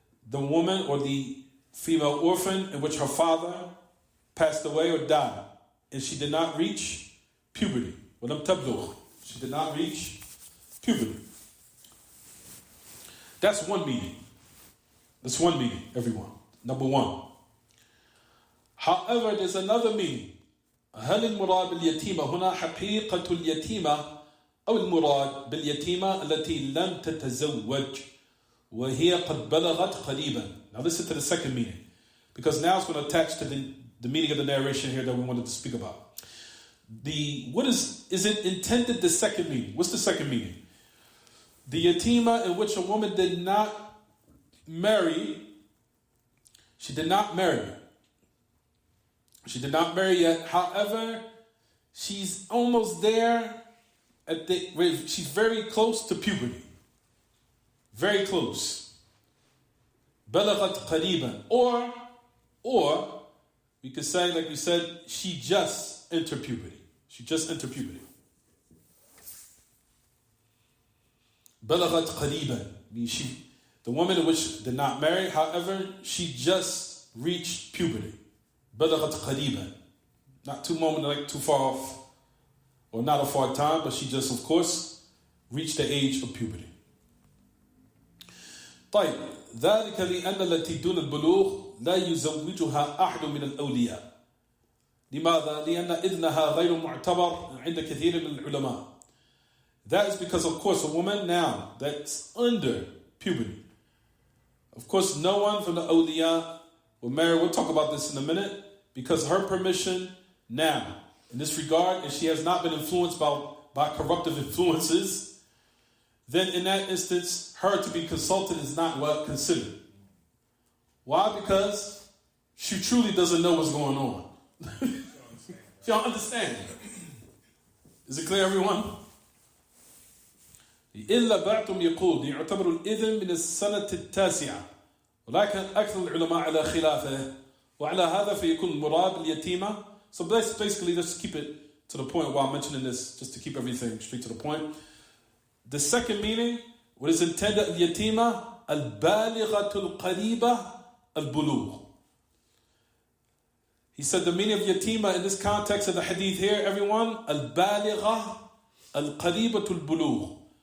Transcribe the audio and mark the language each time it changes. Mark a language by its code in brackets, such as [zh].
[en] The woman or the female orphan in which her father passed away or died, and she did not reach puberty. [ar] ولم تبلغ. [en] She did not reach puberty. That's one meaning. That's one meaning, everyone. Number one. However, there's another meaning. [ar] هل المراد باليتيمة هنا حقيقة اليتيمة أو المراد باليتيمة التي لم تتزوج وهي قد بلغت قريبا. [en] Now listen to the second meaning, because now it's going to attach to the meaning of the narration here that we wanted to speak about. What is it intended the second meaning? What's the second meaning? The yatima in which a woman did not marry. She did not marry. She did not marry yet. However, she's almost there. She's very close to puberty. Very close. [ar] بلغت قريبا. [en] Or we could say, like we said, she just entered puberty. She just entered puberty. [ar] بلغت قريبا [en] means the woman in which did not marry, however, she just reached puberty. [ar] بلغت قريبا. [en] Not too far off, or not a far time, but she just, of course, reached the age of puberty. [ar] طيب ذلك لأن التي دون البلوغ لا يزوجها أحد من الأولياء. لماذا؟ لأن إذنها غير معتبر عند كثير من العلماء. [en] That is because, of course, a woman now that's under puberty, of course, no one from the awliya will marry. We'll talk about this in a minute, because her permission now, in this regard, if she has not been influenced by corruptive influences, then in that instance, her to be consulted is not well considered. Why? Because she truly doesn't know what's going on. She don't understand. Is it clear, everyone? [ar] إلا بعضهم يقول يعتبر الإذن من السنة التاسعة ولكن أكثر العلماء على خلافه وعلى هذا فيكون المراد اليتيمة. [en] So basically, just keep it to the point while mentioning this, just to keep everything straight to the point. The second meaning, what is intended [ar] اليتيمة البالغة القريبة البلوغ. [en] He said the meaning of yatima in this context of the hadith here, everyone, [ar] البالغة القريبة البلوغ.